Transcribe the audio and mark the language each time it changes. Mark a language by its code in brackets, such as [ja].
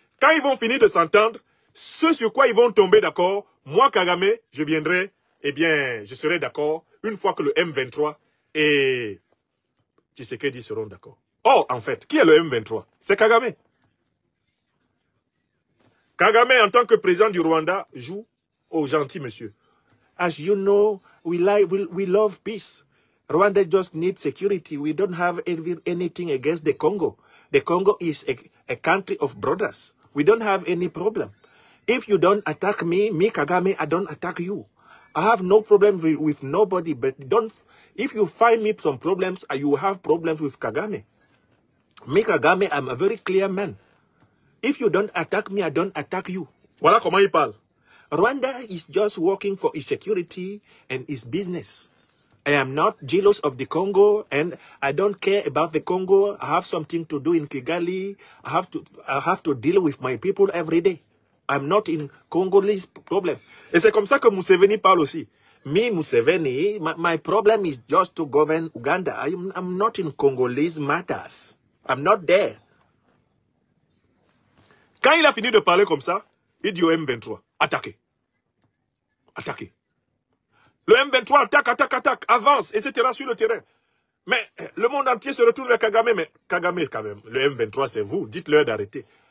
[fr] Quand ils vont finir de s'entendre, ce sur quoi ils vont tomber d'accord, moi, Kagame, je viendrai, eh bien, je serai d'accord une fois que le M23 et Tshisekedi seront d'accord. Or, en fait, qui est le M23? C'est Kagame. Kagame, en tant que président du Rwanda, joue au gentil monsieur. [en] As you know, we love peace. Rwanda just needs security. We don't have anything against the Congo. The Congo is a country of brothers. We don't have any problem. If you don't attack me, Kagame, I don't attack you. I have no problem with nobody, but if you find me some problems, you have problems with Kagame. Me, Kagame, I'm a very clear man. If you don't attack me, I don't attack you. [fr] Voilà comment il parle. [en] Rwanda is just working for its security and its business. I am not jealous of the Congo, and I don't care about the Congo. I have something to do in Kigali. I have to deal with my people every day. I'm not in Congolese problem. [fr] Et c'est comme ça que Museveni parle aussi. [en] Me, Museveni, my problem is just to govern Uganda. I'm not in Congolese matters. I'm not there. [fr] Quand il a fini de parler comme ça, il dit au M23, attaquez. Attaquez. Le M23 attaque, avance, etc. sur le terrain. Mais le monde entier se retourne vers Kagame. Mais Kagame, quand même, le M23, c'est vous. Dites-leur d'arrêter.